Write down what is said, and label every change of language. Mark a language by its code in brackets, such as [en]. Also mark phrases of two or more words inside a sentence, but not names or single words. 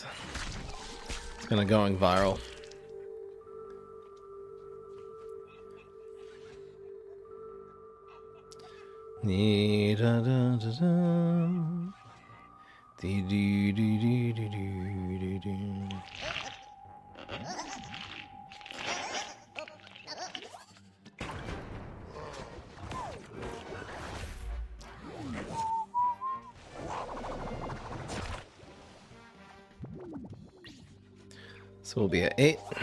[en] It's kind of going viral. Dee da da da da. Dee dee dee dee dee dee dee dee. So we'll be at 8.